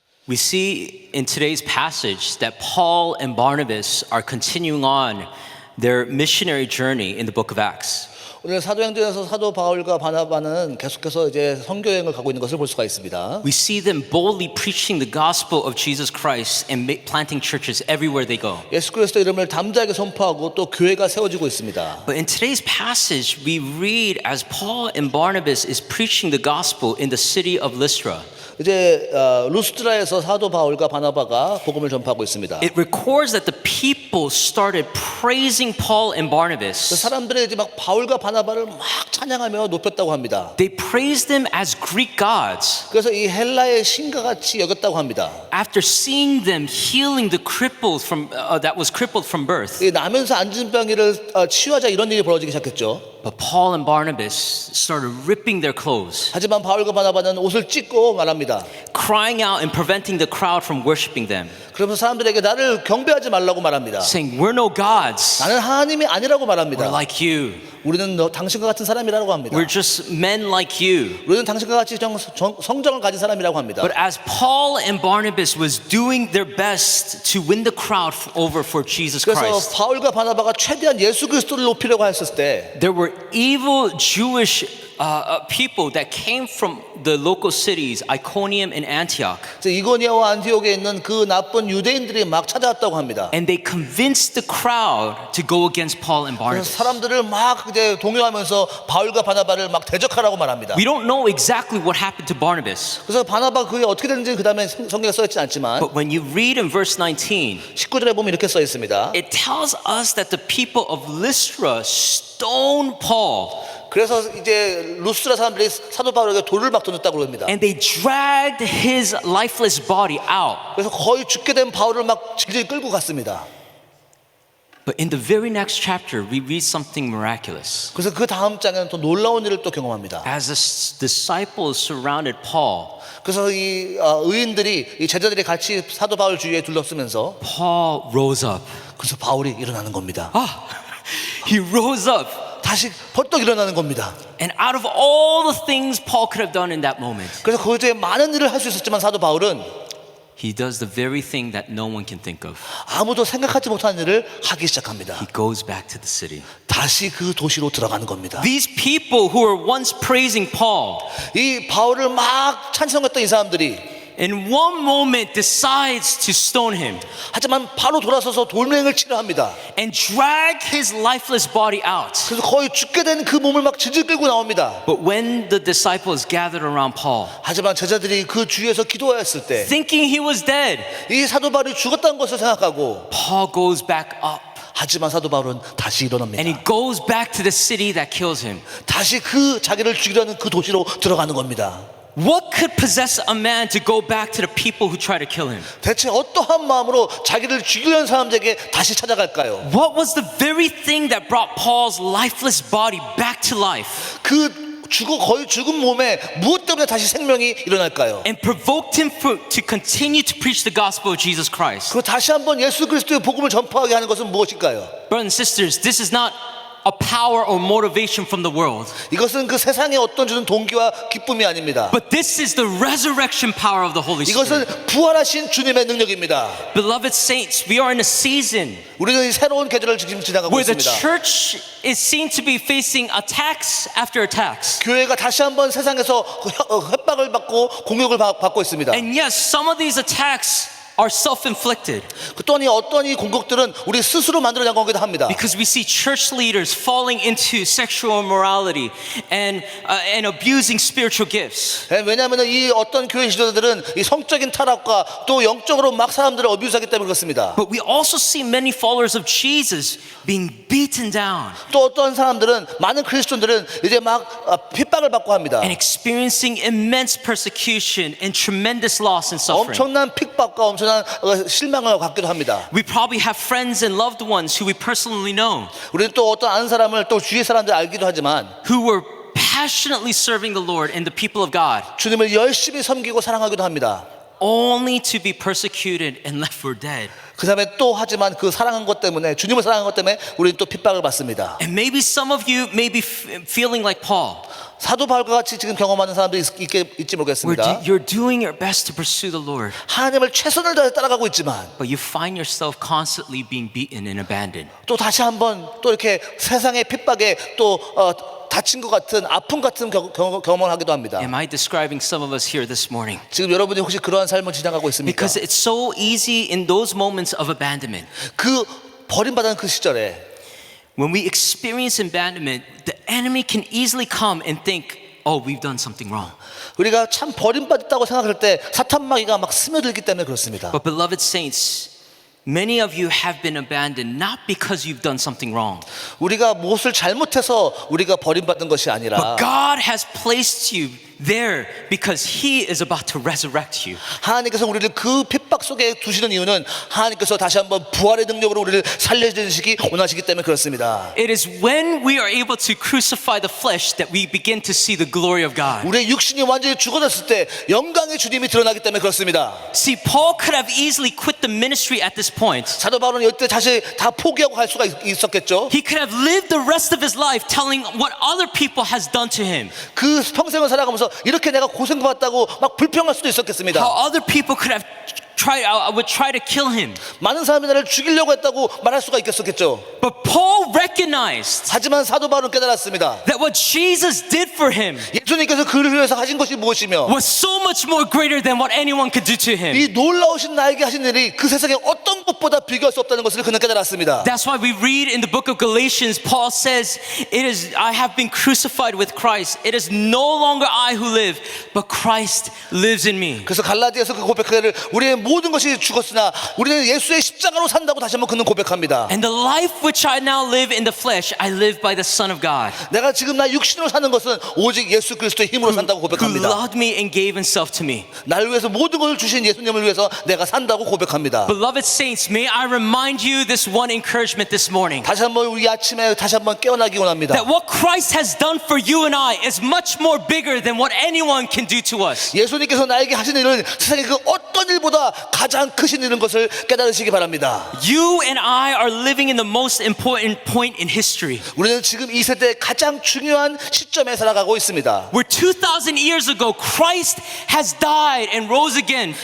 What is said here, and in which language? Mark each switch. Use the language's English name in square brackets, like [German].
[English] We see in today's passage that Paul and Barnabas are continuing on their missionary journey in the book of Acts. [Korean] 오늘 사도행전에서 사도 바울과 바나바는 계속해서 이제 선교여행을 가고 있는 것을 볼 수가 있습니다. [English] We see them boldly preaching the gospel of Jesus Christ and planting churches everywhere they go. [Korean] 예수 그리스도 이름을 담대하게 선포하고 또 교회가 세워지고 있습니다. [English] But in today's passage, we read as Paul and Barnabas is preaching the gospel in the city of Lystra. [Korean] 이제 루스드라에서 사도 바울과 바나바가 복음을 전파하고 있습니다. [English] It records that the people started praising Paul and Barnabas. [Korean] 사람들이 이제 막 바울과 바나바를 막 찬양하며 높였다고 합니다. [English] They praised them as Greek gods. [Korean] 그래서 이 헬라의 신과 같이 여겼다고 합니다. [English] After seeing them healing the crippled from that was crippled from birth. [Korean] 이 나면서 앉은 병이를 치유하자 이런 일이 벌어지기 시작했죠. [English] But Paul and Barnabas started ripping their clothes, [Korean] 하지만 바울과 바나바는 옷을 찢고 말합니다. [English] crying out and preventing the crowd from worshiping them, [Korean] 그러면서 사람들에게 나를 경배하지 말라고 말합니다. [English] saying, "We're no gods. [Korean] 나는 하나님이 아니라고 말합니다. [English] We're like you. [Korean] 우리는 당신과 같은 사람이라고 합니다. [English] We're just men like you." [Korean] 우리는 당신과 같이 성정을 가진 사람이라고 합니다. [English] But as Paul and Barnabas was doing their best to win the crowd over for Jesus [Korean] 그래서 [English] Christ, [Korean] 바울과 바나바가 최대한 예수 그리스도를 높이려고 했을 때 [English] there were evil Jewish people that came from the local cities, Iconium and Antioch. [Korean] 이고니아와 안티옥에 있는 그 나쁜 유대인들이 막 찾아왔다고 합니다. [English] And they convinced the crowd to go against Paul and [Korean] 그래서 [English] Barnabas. [Korean] 사람들을 막 이제 동요하면서 바울과 바나바를 막 대적하라고 말합니다. [English] We don't know exactly what happened to Barnabas. [Korean] 그래서 바나바 그게 어떻게 됐는지 그 다음에 성경에 써있지 않지만 [English] But when you read in verse 19, [Korean] 19절에 보면 이렇게 써 있습니다. [English] it tells us that the people of Lystra stoned Paul. [Korean] 그래서 이제 루스드라 사람들이 사도 바울에게 돌을 막 던졌다고 합니다. [English] And they dragged his lifeless body out. [Korean] 그래서 거의 죽게 된 바울을 막 질질 끌고 갔습니다. [English] But in the very next chapter, we read something miraculous. [Korean] 그래서 그 다음 장에는 또 놀라운 일을 또 경험합니다. [English] As the disciples surrounded Paul, [Korean] 그래서 이 의인들이 이 제자들이 같이 사도 바울 주위에 둘러쓰면서 [English] Paul rose up. [Korean] 그래서 바울이 일어나는 겁니다. [English] He rose up. [Korean] 다시 벌떡 일어나는 겁니다. [English] And out of all the things Paul could have done in that moment, [Korean] 그래서 거기에 많은 일을 할 수 있었지만 사도 바울은 [English] he does the very thing that no one can think of. [Korean] 아무도 생각하지 못한 일을 하기 시작합니다. [English] He goes back to the city. [Korean] 다시 그 도시로 들어가는 겁니다. [English] These people who were once praising Paul, [Korean] 이 바울을 막 찬송했던 이 사람들이 [English] in one moment decides to stone him [Korean] 하지만 바로 돌아서서 돌멩이를 치려 합니다. [English] and drag his lifeless body out. [Korean] 그래서 거의 죽게 된 그 몸을 막 질질 끌고 나옵니다. [English] But when the disciples gathered around Paul, [Korean] 하지만 제자들이 그 주위에서 기도하였을 때 [English] thinking he was dead, [Korean] 이 사도 바울이 죽었다는 것을 생각하고 [English] Paul goes back up [Korean] 하지만 사도 바울은 다시 일어납니다. [English] and he goes back to the city that kills him. [Korean] 다시 그 자기를 죽이려는 그 도시로 들어가는 겁니다. [English] What could possess a man to go back to the people who try to kill him? [Korean] 대체 어떠한 마음으로 자기를 죽이려는 사람들에게 다시 찾아갈까요? [English] What was the very thing that brought Paul's lifeless body back to life [Korean] 그 거의 죽은 몸에 무엇 때문에 다시 생명이 일어날까요? [English] and provoked him to continue to preach the gospel of Jesus Christ? [Korean] 그 다시 한번 예수 그리스도의 복음을 전파하게 하는 것은 무엇일까요? [English] Brothers and sisters, this is not a power or motivation from the world. [Korean] 이것은 그 세상에 어떤 주는 동기와 기쁨이 아닙니다. [English] But this is the resurrection power of the Holy [Korean] 이것은 [English] Spirit. [Korean] 부활하신 주님의 능력입니다. [English] Beloved saints, we are in a season [Korean] 우리는 이 새로운 계절을 지금 지나가고 [English] where the [Korean] 있습니다. [English] church is seen to be facing attacks after attacks. [Korean] 교회가 다시 한번 세상에서 협박을 받고 공격을 받고 있습니다. [English] And yes, some of these attacks are self-inflicted [Korean] 또한 어떤 이 공격들은 우리 스스로 만들어낸 거기도 합니다. [English] because we see church leaders falling into sexual immorality and abusing spiritual gifts. [Korean] 왜냐하면 이 어떤 교회 지도자들은 이 성적인 타락과 또 영적으로 막 사람들을 어뷰스하기 때문에 그렇습니다. [English] But we also see many followers of Jesus being beaten down [Korean] 또 어떤 사람들은 많은 크리스천들은 이제 막 핍박을 받고 합니다. [English] and experiencing immense persecution and tremendous loss and suffering. [Korean] 엄청난 핍박과 엄청난 실망을 갖기도 합니다. [English] We probably have friends and loved ones who we personally know [Korean] 우리는 또 어떤 아는 사람을 또 주위의 사람들 알기도 하지만 [English] who were passionately serving the Lord and the people of God [Korean] 주님을 열심히 섬기고 사랑하기도 합니다. [English] only to be persecuted and left for dead. [Korean] 그 다음에 또 하지만 그 사랑한 것 때문에 주님을 사랑한 것 때문에 우리는 또 핍박을 받습니다. [English] And maybe some of you may be feeling like Paul, [Korean] 사도 바울과 같이 지금 경험하는 사람도 있지 [English] where [Korean] 모르겠습니다. [English] you're doing your best to pursue the Lord, [Korean] 하나님을 최선을 다해 따라가고 있지만 [English] but you find yourself constantly being beaten and abandoned. [Korean] 또 다시 한번 또 이렇게 세상의 핍박에 또 다친 것 같은 아픔 같은 경험을 하기도 합니다. [English] Am I describing some of us here this morning? [Korean] 지금 여러분이 혹시 그러한 삶을 지나가고 있습니까? [English] Because it's so easy in those moments of abandonment. [Korean] 그 버림받은 그 시절에 [English] When we experience abandonment, the enemy can easily come and think, oh, we've done something wrong. [Korean] 우리가 참 버림받았다고 생각할 때 사탄 마귀가 막 스며들기 때문에 그렇습니다. [English] But beloved saints, many of you have been abandoned not because you've done something wrong, [Korean] 우리가 무엇을 잘못해서 우리가 버림받은 것이 [English] but [Korean] 아니라 [English] God has placed you there because He is about to resurrect you. [Korean] 하나님께서 우리를 그 핍박 속에 두시는 이유는 하나님께서 다시 한번 부활의 능력으로 우리를 살려주시기 원하시기 때문에 그렇습니다. [English] It is when we are able to crucify the flesh that we begin to see the glory of God. [Korean] 우리의 육신이 완전히 죽어졌을 때 영광의 주님이 드러나기 때문에 그렇습니다. [English] See, Paul could have easily quit the ministry at this point. [Korean] 사도 바울은 이때 자신이 다 포기하고 갈 수가 있었겠죠. [English] He could have lived the rest of his life telling what other people has done to him. [Korean] 그 평생을 살아가면서 이렇게 내가 고생받았다고 막 불평할 수도 있었겠습니다. [English] How other people could have would try to kill him. [Korean] 많은 사람이 나를 죽이려고 했다고 말할 수가 있겠었겠죠. [English] But Paul recognized [Korean] 하지만 사도 바울은 깨달았습니다. [English] that what Jesus did for him [Korean] 예수님께서 그를 위해서 하신 것이 무엇이며 [English] was so much more greater than what anyone could do to him. [Korean] 이 놀라우신 나에게 하신 일이 그 세상에 어떤 것보다 비교할 수 없다는 것을 그는 깨달았습니다. [English] That's why we read in the book of Galatians, Paul says, I have been crucified with Christ. It is no longer I who live, but Christ lives in me. [Korean] 그래서 갈라디아서 그 고백하기를 우리의 모든 것이 죽었으나 우리는 예수의 십자가로 산다고 다시 한번 그는 고백합니다. [English] And the life which I now live in the flesh, I live by the Son of God, [Korean] 내가 지금 나 육신으로 사는 것은 오직 예수 그리스도의 힘으로 산다고 [English] who [Korean] 고백합니다. [English] loved me and gave himself to me. [Korean] 나를 위해서 모든 것을 주신 예수님을 위해서 내가 산다고 고백합니다. [English] Beloved saints, may I remind you this one encouragement this morning. [Korean] 다시 한번 우리 아침에 다시 한번 깨어나기 원합니다. [English] That what Christ has done for you and I is much more bigger than what anyone can do to us. [Korean] 예수님께서 나에게 하신 일은 세상의 그 어떤 일보다 가장 크신 일인 것을 깨달으시기 바랍니다. [English] You and I are living in the most important point in history. [Korean] 우리는 지금 이 세대의 가장 중요한 시점에 살아가고 있습니다. [English] Where 2,000 years ago Christ has died and rose again.